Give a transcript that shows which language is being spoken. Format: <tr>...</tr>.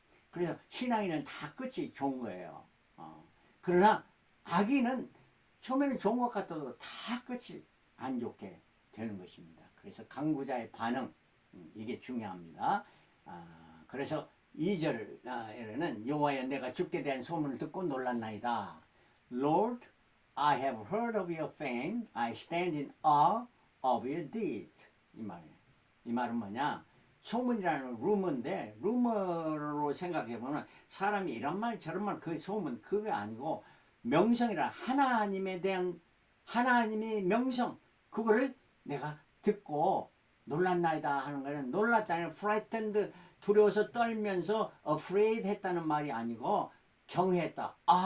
<ko>그래서 신앙인은 다 끝이 좋은 거예요. 그러나 악인은 처음에는 좋은 것 같아도 다 끝이 안 좋게 되는 것입니다. 그래서 강구자의 반응, 이게 중요합니다. 그래서 2절에는 여호와여 내가 주께 대한 소문을 듣고 놀랐나이다.</ko> <en>Lord, I have heard of your fame. I stand in awe of your deeds.</en> <ko>이 말이에요. 이 말은 뭐냐? 소문이라는 루머인데 루머로 생각해보면 사람이 이런 말 저런 말 그 소문 그게 아니고 명성이라 하나님에 대한 하나님의 명성 그거를 내가 듣고 놀랐나이다 하는 거는 놀랐다는 frightened 두려워서 떨면서 afraid 했다는 말이 아니고 경외했다.</ko>